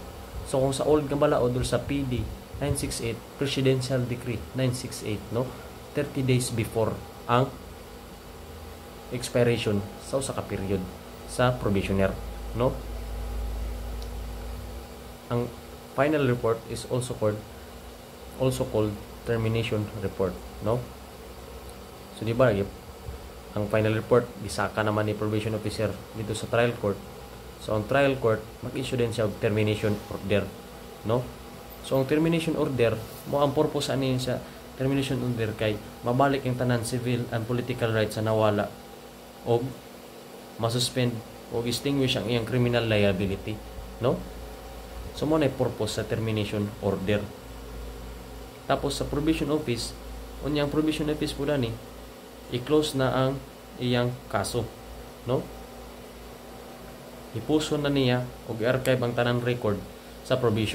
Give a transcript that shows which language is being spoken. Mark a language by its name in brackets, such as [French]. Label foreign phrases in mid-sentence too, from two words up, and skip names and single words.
[Cebuano] So kung sa old nga balaod or sa PD 968, Presidential Decree 968, no? 30 days before ang expiration sa usa ka period sa probationer, no? Ang [English] final report is also called termination report, [Cebuano] no? So di ba ang [English] final report [Cebuano] bisaka naman ni [English] probation officer [Cebuano] dito sa [English] trial court. [Cebuano] So ang [English] trial court [Cebuano] mag-issue din siya og [English] termination order, [Cebuano] no? So ang [English] termination order [Cebuano] mo ang purpose ani sa [English] termination order [Cebuano] kay mabalik ang tanan [English] civil and political rights [Cebuano] sa nawala og masuspend o extinguish ang iyang [English] criminal liability, [Cebuano] no? So mo na purpose sa [English] termination order. [Cebuano] Tapos sa [English] probation office, [Cebuano] unyang [English] probation office [Cebuano] po ni i-close na ang iyang kaso, no? Ipuso na niya o i-archive ang tanang record sa probation.